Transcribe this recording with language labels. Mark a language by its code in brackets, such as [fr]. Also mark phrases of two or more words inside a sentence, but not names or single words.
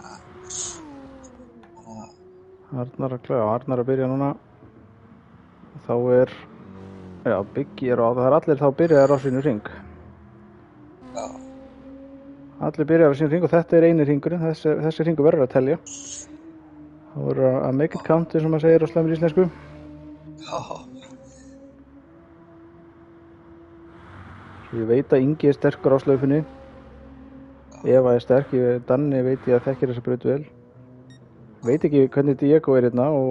[is] Arnar að byrja núna. Þá er, já, Biggi er á, það er allir þá byrjaðir á sínu hring. Já. Allir byrjaðir á sínu hring og þetta er eini hringurinn, þessi hringur verður að telja. Það voru að [en] make it count, [is] eins og maður segir á slæmur íslensku. Já. Svo ég veit að Ingi er sterkur á slaufunni. Eva er sterk, Danni veit ég að þekkir þessa braut vel. Veit ekki hvernig Diego er hérna og...